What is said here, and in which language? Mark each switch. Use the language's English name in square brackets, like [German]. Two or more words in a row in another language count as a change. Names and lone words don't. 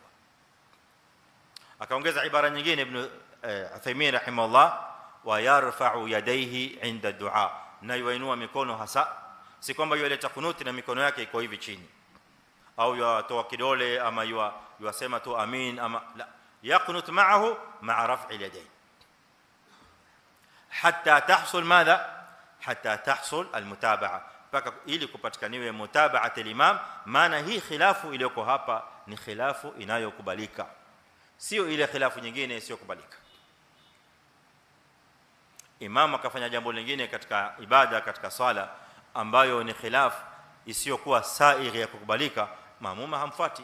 [Swahili] Akaongeza ibara nyingine Ibn Uthaymeen rahimahullah, [Arabic] ويرفع يديه عند الدعاء, [Swahili] na yuinua mikono hasa, si kwamba yuleta kunuti na mikono yake iko hivi chini au yatoa kidole ama yasema tu amin ama la, [Arabic] يقنت معه مع رفع اليدين حتى تحصل ماذا، حتى تحصل المتابعة, [Swahili] paka ili kupatikaniwe [Arabic] متابعة الإمام. [Swahili] Maana hii khilafu iliyoko hapa ni khilafu inayokubalika, sio ile khilafu nyingine isiyokubalika. Imam akafanya jambo lingine katika ibada, katika swala ambayo ni khilaf isiyokuwa saigh ya kukubalika, maamuma hamfuati.